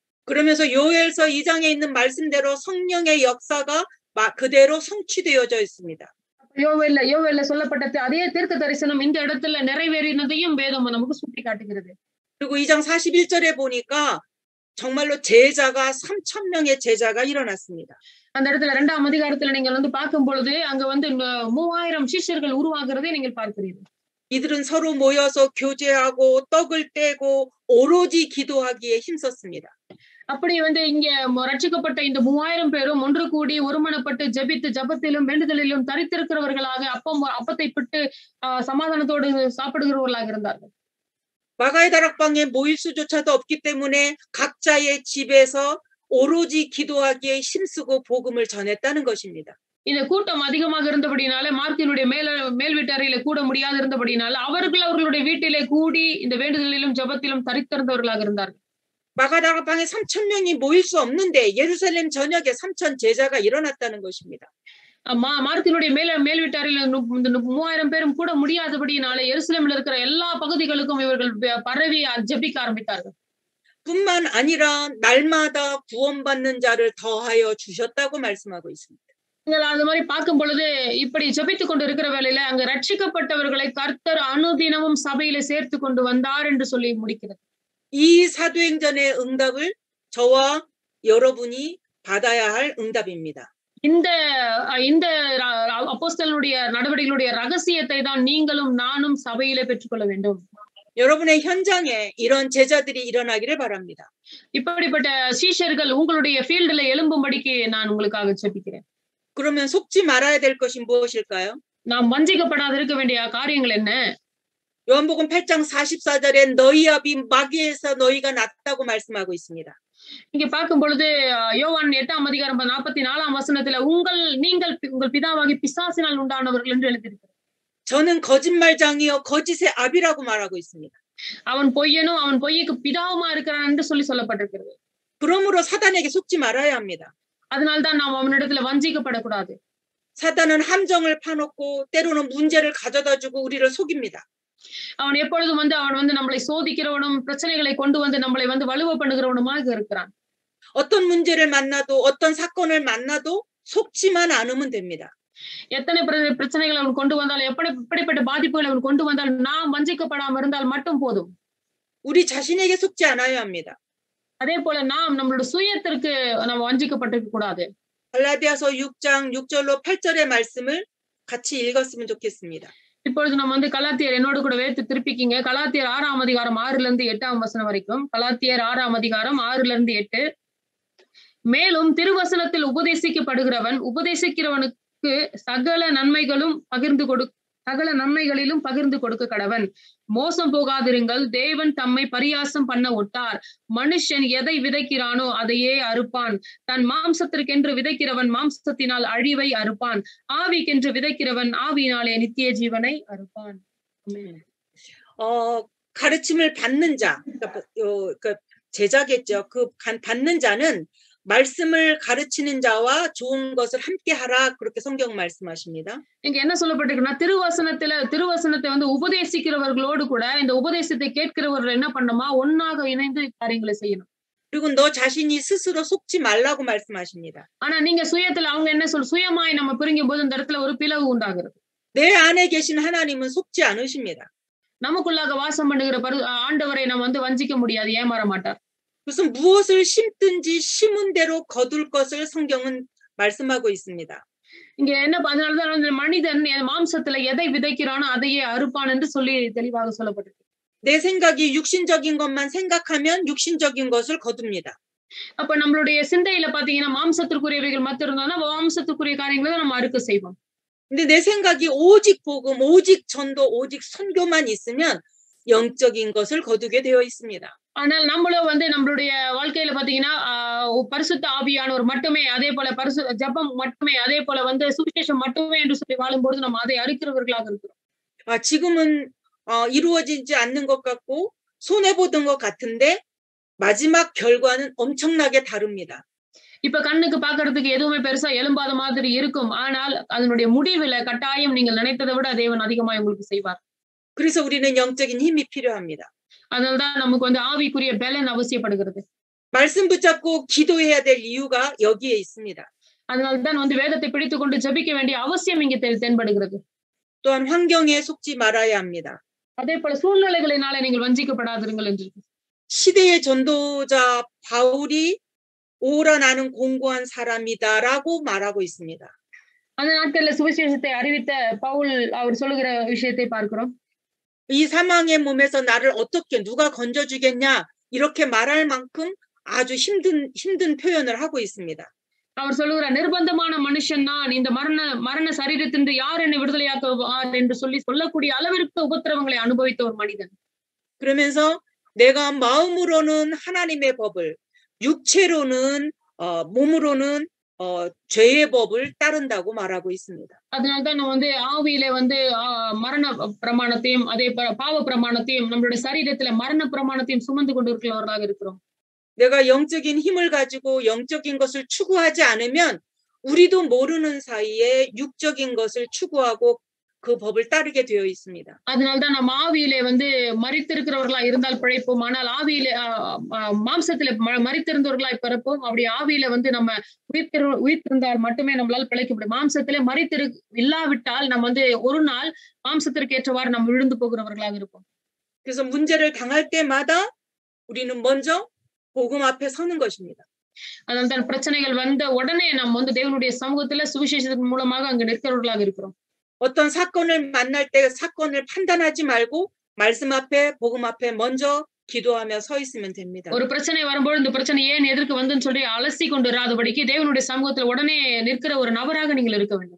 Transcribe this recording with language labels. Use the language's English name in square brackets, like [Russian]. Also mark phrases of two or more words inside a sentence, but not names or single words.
[Korean] 그러면서 요엘서 2장에 있는 말씀대로 성령의 역사가 그대로 성취되어져 있습니다. [Tamil] யோவேல்ல சொல்லப்பட்ட அதே தீர்க்க தரிசனம் இந்த இடத்துல நிறைவேறினதையும் வேதம் நமக்கு சுட்டி காட்டுகிறது. [Korean] 그리고 2장 41절에 보니까 정말로 제자가 3,000명의 제자가 일어났습니다. [Tamil] அந்த இடத்துல 2ஆம் அதிகாரத்துல நீங்கள் வந்து பார்க்கும் பொழுது அங்க வந்து 3000 சீஷர்கள் உருவாகிறதை நீங்கள் பார்க்கிறீர்கள். [Korean] 이들은 서로 모여서 교제하고 떡을 떼고 오로지 기도하기에 힘썼습니다. [Tamil] அப்படி வந்து இங்க ரட்சிக்கப்பட்ட இந்த 3000 பேரும் ஒன்று கூடி ஒருமனப்பட்டு ஜெபித்து ஜபத்திலும் வேண்டுதலிலும் தரித்திருக்கிறவர்களாக அப்பத்தை பிட்டு சமாதானத்தோடு சாப்பிடுகிறவர்களாக இருந்தார்கள். [Korean] 마가의 다락방에 모일 수조차도 없기 때문에 각자의 집에서 오로지 기도하기에 힘쓰고 복음을 전했다는 것입니다. [Tamil] இந்த கூட்டம் அதிகமாக இருந்தபடினால மார்க்கினுடைய மேல் வீட்டறையில கூட முடியாது இருந்தபடினால அவர்களுடைய வீட்டிலே கூடி இந்த வேண்டுதலிலும் ஜபத்திலும் தரித்திருந்தவர்களாக இருந்தார்கள். [Korean] 마가 다락방에 3,000명이 모일 수 없는데 예루살렘 전역에 3,000 제자가 일어났다는 것입니다. [Tamil] மார்க்கினுடைய மேல் வீட்டறையில 3000 பேரும் கூட முடியாதபடினால எருசலேமில் இருக்கிற எல்லா பகுதிகளுக்கும் இவர்கள் பரவி ஜெபிக்க ஆரம்பித்தார்கள். [Korean] 뿐만 아니라 날마다 구원받는 자를 더하여 주셨다고 말씀하고 있습니다. [Tamil] நீங்கள் அது மாதிரி பார்க்கும் பொழுது இப்படி ஜெபித்துக் கொண்டு இருக்கிற வேளையில அங்க ரட்சிக்கப்பட்டவர்களை கர்த்தர் அனுதினமும் சபையில சேர்த்து கொண்டு வந்தார் என்று சொல்லி முடிக்கிறது. [Korean] 이 사도행전의 응답을 저와 여러분이 받아야 할 응답입니다. [Tamil] இந்த அப்போஸ்தலனுடைய நடவடிக்கைகளுடைய ரகசியத்தை தான் நீங்களும் நானும் சபையிலே பெற்றுக்கொள்ள வேண்டும். [Korean] 여러분의 현장에 이런 제자들이 일어나기를 바랍니다. [Tamil] இப்படிப்பட்ட சீஷர்கள் உங்களுடைய ஃபீல்ட்ல எழும்பும்படிக்கு நான் உங்களுக்காக ஜெபிக்கிறேன். [Korean] 그러면 속지 말아야 될 것이 무엇일까요? [Tamil] நாம் வஞ்சிக்கப்படாத இருக்க வேண்டிய காரியங்கள் என்ன? [Korean] 요한복음 8장 44절에 너희 아비 마귀에서 너희가 났다고 말씀하고 있습니다. [Tamil] இங்க பார்க்கும் பொழுது யோவான் 8ஆம் அதிகாரம் 44ஆம் வசனத்துல உங்கள் பிதாவாகி பிசாசினால் உண்டானவர்கள் என்று எழுதியிருக்கிறது. [Korean] 저는 거짓말장이요 거짓의 아비라고 말하고 있습니다. [Tamil] அவன் பொய்யனும் அவன் பொய்யுக்கு பிதாவுமா இருக்கிறான் என்று சொல்லப்பட்டிருக்கிறது. [Korean] 그러므로 사단에게 속지 말아야 합니다. [Tamil] அதனால்தான் நாம் அவனிடத்துல வஞ்சிக்கப்படக்கூடாது. [Korean] 사단은 함정을 파놓고 때로는 문제를 가져다주고 우리를 속입니다. [Tamil] அவன் எப்பொழுதும் வந்து அவன் வந்து நம்மளை சோதிக்கிறவனும் பிரச்சனைகளை கொண்டு வந்து நம்மளை வந்து வலுவ பண்ணுகிறவனுமாக இருக்கிறான். [Korean] 어떤 문제를 만나도 어떤 사건을 만나도 속지만 않으면 됩니다. [Tamil] எத்தனை பிரச்சனைகள் அவன் கொண்டு வந்தாலும் எப்படிப்பட்ட பாதிப்புகளை அவன் கொண்டு வந்தாலும் நாம் வஞ்சிக்கப்படாம இருந்தால் மட்டும் போதும். [Korean] 우리 자신에게 속지 않아야 합니다. [Tamil] அதே போல நாம் நம்மளோட சுயத்திற்கு நம்ம வஞ்சிக்கப்பட்டிருக்க கூடாது. [Korean] 갈라디아서 6장 6절로 8절의 말씀을 같이 읽었으면 좋겠습니다. [Tamil] இப்பொழுது நம்ம வந்து கலாத்தியர் என்னோடு கூட வேத்து திருப்பிக்கிங்க. கலாத்தியர் 6ஆம் அதிகாரம் 6ல இருந்து 8ஆம் வசனம் வரைக்கும். கலாத்தியர் 6ஆம் அதிகாரம் 6ல இருந்து 8. மேலும் திருவசனத்தில் உபதேசிக்கிறவனுக்கு சகல நன்மைகளிலும் பகிர்ந்து கொடுக்க கடவன். மோசம் போகாதிருங்கள். தேவன் தம்மை பரியாசம் பண்ண ஒட்டார். மனுஷன் எதை விதைக்கிறானோ அதையே அறுப்பான். தன் மாம்சத்திற்கென்று விதைக்கிறவன் மாம்சத்தினால் அழிவை அறுப்பான். ஆவிக்கென்று விதைக்கிறவன் ஆவியினாலே நித்திய ஜீவனை அறுப்பான். [Korean] 가르침을 받는 자, 제자겠죠. 받는 자는 말씀을 가르치는 자와 좋은 것을 함께 하라 그렇게 성경 말씀하십니다. [Tamil] இங்க என்ன சொல்லப்பட்டிருக்குன்னா திருவசனத்தை வந்து உபதேசிக்கிறவர்களோடு கூட இந்த உபதேசத்தை கேட்கிறவர்கள் என்ன பண்ணணுமா ஒன்னாக இணைந்து காரியங்களை செய்யணும். [Korean] 그리고 너 자신이 스스로 속지 말라고 말씀하십니다. [Tamil] ஆனா நீங்க சுயத்துல அவங்க என்ன சுயமாய் நம்ம பிரிக்கும் போது இந்த இடத்துல ஒரு பிளவு உண்டாகிறது. [Korean] 내 안에 계신 하나님은 속지 않으십니다. [Tamil] நமக்குள்ளாக வாசம் பண்ணுகிற ஆண்டவரை நம்ம வந்து வஞ்சிக்க முடியாது, ஏமாற மாட்டார். [Korean] 그래서 무엇을 심든지 심은 대로 거둘 것을 성경은 말씀하고 있습니다. [Tamil] இங்க என்ன அதனாலதான் மனிதன் மாம்சத்துல எதை விதைக்கிறானோ அதையே அறுப்பான் என்று சொல்லி தெளிவாக சொல்லப்பட்டிருக்கு. [Korean] 내 생각이 육신적인 것만 생각하면 육신적인 것을 거둡니다. [Tamil] அப்ப நம்மளுடைய சிந்தையில பாத்தீங்கன்னா மாம்சத்திற்குரியவைகள் மத்த இருந்தாலும் மாம்சத்துக்குரிய காரியங்களை தான் நம்ம அறுக்க செய்வோம். [Korean] 근데 내 생각이 오직 복음, 오직 전도, 오직 선교만 있으면 영적인 것을 거두게 되어 있습니다. [Tamil] ஆனால் நம்மளும் வந்து நம்மளுடைய வாழ்க்கையில பாத்தீங்கன்னா பரிசுத்த ஆவியானவர் மட்டுமே, அதே போல ஜெபம் மட்டுமே, அதே போல வந்து சுவிசேஷம் மட்டுமே என்று சொல்லி வாழும்போது நம்ம அதை அறுக்கிறவர்களாக இருக்கிறோம். [Korean] 지금은 이루어지지 않는 것 같고 손해 보던 것 같은데 마지막 결과는 엄청나게 다릅니다. [Tamil] இப்ப கண்ணுக்கு பாக்குறதுக்கு எதுவுமே பெருசா எழும்பாத மாதிரி இருக்கும். ஆனால் அதனுடைய முடிவுல கட்டாயம் நீங்கள் நினைத்ததை விட தேவன் அதிகமாக உங்களுக்கு செய்வார். [Korean] 그래서 우리는 영적인 힘이 필요합니다. [Tamil] அதனால்தான் நமக்கு வந்து ஆவிக்குரிய பலன் அவசியப்படுகிறது. [Korean] 말씀 붙잡고 기도해야 될 이유가 여기에 있습니다. [Tamil] அதனால்தான் வந்து வேதத்தை பிடித்துக் கொண்டு ஜெபிக்க வேண்டிய அவசியம் இங்கே தென்படுகிறது. [Korean] 또한 환경에 속지 말아야 합니다. [Tamil] அதே போல சூழ்நிலைகளினாலே நீங்கள் வஞ்சிக்கப்படாதிருங்கள் என்று. [Korean] 시대의 전도자 바울이 오라 나는 공고한 사람이다라고 말하고 있습니다. [Tamil] அந்த நாட்கள்ல சுவிசேஷத்தை அறிவித்த பவுல் அவர் சொல்லுகிற விஷயத்தை பார்க்கிறோம். [Korean] 이 사망의 몸에서 나를 어떻게 누가 건져주겠냐 이렇게 말할 만큼 아주 힘든 표현을 하고 있습니다. [Tamil] அவர் சொல்லுகிற நிர்பந்தமான மனுஷன் நான், இந்த மரண சரீரத்திலிருந்து யார் என்னை விடுதலையாக்குவார் என்று சொல்லக்கூடிய அளவிற்கு உபத்திரவங்களை அனுபவித்த ஒரு மனிதன். [Korean] 그러면서 내가 마음으로는 하나님의 법을, 육체로는 몸으로는 죄의 법을 따른다고 말하고 있습니다. [Tamil] அதனால்தான் நம்ம வந்து ஆவியிலே வந்து மரண பிரமாணத்தையும் அதே பாவ பிரமாணத்தையும் நம்மளுடைய சரீரத்துல மரண பிரமாணத்தையும் சுமந்து கொண்டிருக்கிறவர்களாக இருக்கிறோம். [Korean] 내가 영적인 힘을 가지고 영적인 것을 추구하지 않으면 우리도 모르는 사이에 육적인 것을 추구하고 그 법을 따르게 되어 있습니다. [Tamil] அதனால்தான் நம்ம ஆவியிலே வந்து மரித்திருக்கிறவர்களா இருந்தால் பிழைப்போம், ஆனால் ஆவியிலே மாம்சத்திலே மரித்திருந்தவர்களாய் பிறப்போம். அப்படி ஆவியில வந்து நம்ம உயிர்த்திருந்தால் மட்டுமே நம்மளால் பிழைக்க முடியும். மாம்சத்திலே இல்லாவிட்டால் நம்ம வந்து ஒரு நாள் மாம்சத்திற்கு ஏற்றவாறு நம்ம விழுந்து போகிறவர்களாக இருப்போம். [Korean] 그래서 문제를 당할 때마다 우리는 먼저 복음 앞에 서는 것입니다. [Tamil] அதனால்தான் பிரச்சனைகள் வந்த உடனே நம்ம வந்து தேவனுடைய சமூகத்துல சுவிசேஷத்தின் மூலமாக அங்க நிற்கிறவர்களாக இருக்கிறோம். [Korean] 어떤 사건을 만날 때 사건을 판단하지 말고 말씀 앞에 복음 앞에 먼저 기도하며 서 있으면 됩니다. [Tamil] ஒரு பிரச்சனை வரும்போது இந்த பிரச்சனை ஏன் எதற்கு வந்துன்னு சொல்லி அலசி கொண்டு இராதபடிக்கு தேவனுடைய சமூகத்துல உடனே நிற்கிற ஒரு நபராக நீங்கள் இருக்க வேண்டும்.